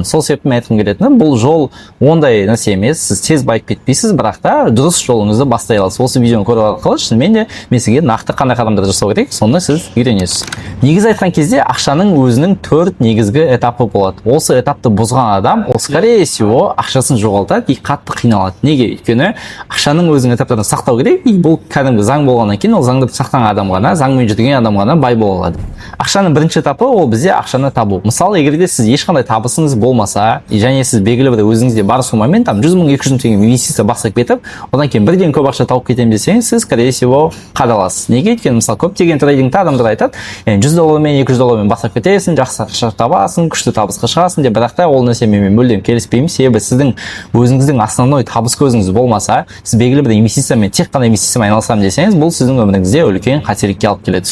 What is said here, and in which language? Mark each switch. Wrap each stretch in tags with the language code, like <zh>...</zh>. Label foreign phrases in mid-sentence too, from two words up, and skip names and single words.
<kk>Сол себепті мен айтқым келетіні, бұл жол ондай нәрсе емес. Сіз тез байып кетпейсіз, бірақ та дұрыс жолыңызды бастай аласыз. Осы видеоны көріп арқылы шынымен де мен сізге нақты қандай қадамдарды жасау керек, соны сіз үйренесіз. Негізі айтқан кезде ақшаның өзінің 4 негізгі этапы болады. Осы этапты бұзған адам, ол</kk> <ru>скорее всего</ru> <kk>ақшасын жоғалтады и қатты қиналады. Неге? Өйткені ақшаның өзінің этаптарын сақтау керек, и бұл кәдімгі заң болғаннан кейін ол заңды сақтаған адам ғана, заңмен жүрген адам ғана бай бола алады. Ақшаның бірінші этапы ол бізде ақшаны табу. Мысалы, егер де сіз ешқандай табысыңыз болмаса, және сіз белгілі бір өзіңізде бар сумамен 100 мың 200 мың теңге инвестиция бастап кетіп, одан кейін бірден көп ақша тауып кетемін десеңіз, сіз</kk> <ru>скорее всего</ru> <kk>қадаласыз. Неге? Өйткені мысалы көптеген трейдингте адамдар айтады, $100 $200 бастап кетесің, жақсы ақша табасың, күшті табысқа шығасың деп, бірақ та ол нәрсемен мен мүлдем келіспеймін. Себебі сіздің өзіңіздің основной табыс көзіңіз болмаса, сіз белгілі бір инвестициямен, тек қана инвестициямен айналысамын десеңіз, бұл сіздің өміріңізде үлкен қателікке алып келеді.</kk>